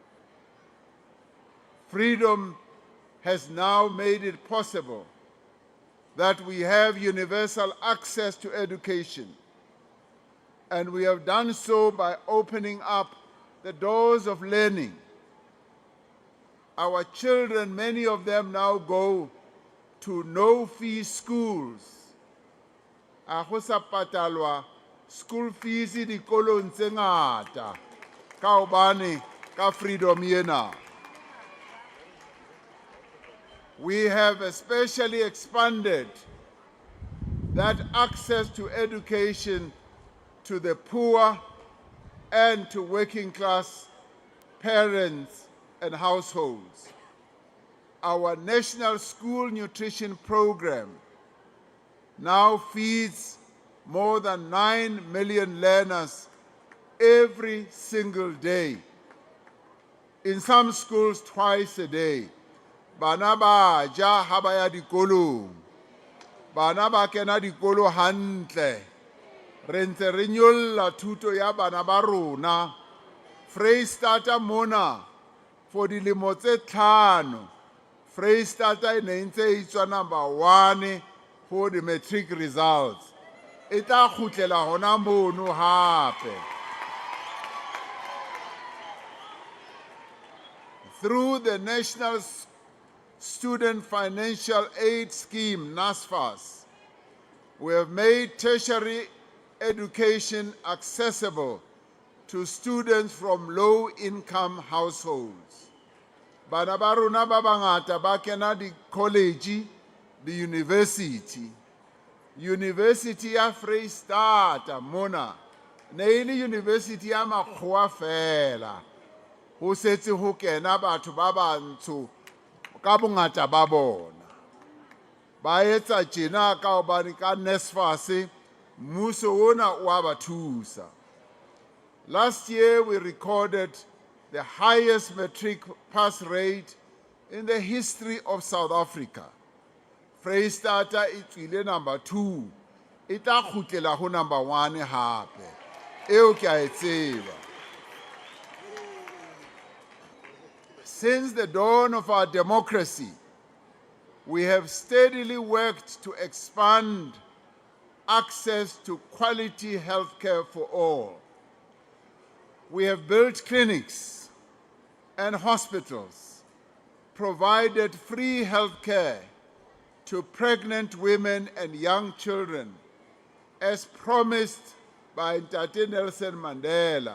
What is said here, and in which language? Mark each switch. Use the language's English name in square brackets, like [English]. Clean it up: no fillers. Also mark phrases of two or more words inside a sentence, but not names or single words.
[English] Freedom has now made it possible that we have universal access to education, and we have done so by opening up the doors of learning. Our children, many of them now go to no-fee schools. [Southern Sotho] A go sa patalwa [English] school fees [Southern Sotho] dikolong tse ngata ka hobane ka freedom yena. [English] We have especially expanded that access to education to the poor and to working class parents and households. Our National School Nutrition Program now feeds more than 9 million learners every single day. In some schools, twice a day. [Southern Sotho] Bana ba ja ha ba ya dikolong. Bana ba kena dikolo hantle. Re ntse re nyolla thuto ya bana ba rona. Freistata mona for dilemo tse 5. Freistata e ne ntse e tswa number 1 [English] for the matric results. [Southern Sotho] E tla khutlela hona mono hape. [English] Through the National Student Financial Aid Scheme, NSFAS, we have made tertiary education accessible to students from low-income households. [Southern Sotho] Bana ba rona ba bangata ba kena di college, di university. University ya Freistata mona, ne ile university ya makgowa fela. Ho setse ho kena batho ba bantsho ka bongata ba bona. Ba etsa tjena ka hobane ka NSFAS mmuso ona wa ba thusa. [English] Last year we recorded the highest matric pass rate in the history of South Africa. [Southern Sotho] Freistata itwile number 2. Ita khutlela ho number 1 hape. Eo ke a e tseba. [English] Since the dawn of our democracy, we have steadily worked to expand access to quality healthcare for all. We have built clinics and hospitals, provided free healthcare to pregnant women and young children, as promised by Ntate Nelson Mandela.